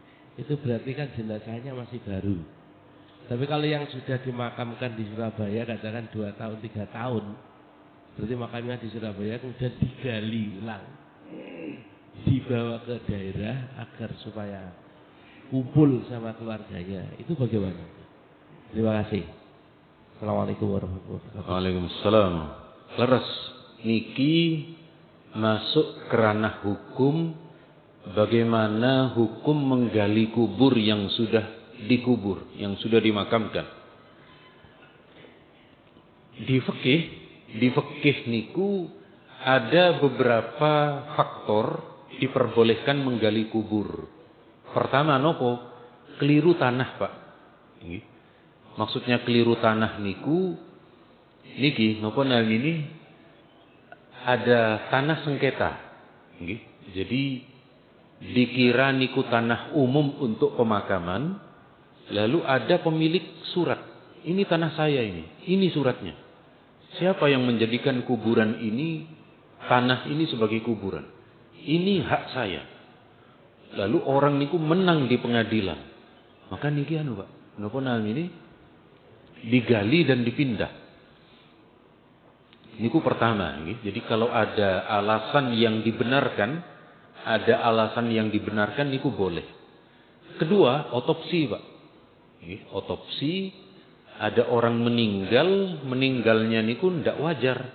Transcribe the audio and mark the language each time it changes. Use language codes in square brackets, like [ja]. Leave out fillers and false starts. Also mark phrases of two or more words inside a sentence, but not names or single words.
[id] Itu berarti kan jenazahnya masih baru. Tapi kalau yang sudah dimakamkan di Surabaya katakan 2 tahun 3 tahun, berarti makamnya di Surabaya kemudian digali ulang, dibawa ke daerah agar supaya kumpul sama keluarganya. Itu bagaimana? Terima kasih. [ar] السلام عليكم ورحمة الله وبركاته. Waalaikumsalam. [jv] Leres niki [id] masuk ke ranah hukum, bagaimana hukum menggali kubur yang sudah dikubur, yang sudah dimakamkan. Di fikih niku ada beberapa faktor diperbolehkan menggali kubur. Pertama nopo? Keliru tanah, Pak. Maksudnya keliru tanah [jv] niku niki nopo [id] ini ada tanah sengketa. Jadi dikira niku tanah umum untuk pemakaman, lalu ada pemilik surat. Ini tanah saya ini suratnya. Siapa yang menjadikan kuburan ini, tanah ini sebagai kuburan? Ini hak saya. Lalu orang niku menang di pengadilan. Maka niki Pak, napa ini digali dan dipindah. [jv] Niku pertama nggih. [id] Jadi kalau ada alasan yang dibenarkan, niku boleh. Kedua, otopsi, Pak. Otopsi, ada orang meninggalnya niku ndak wajar.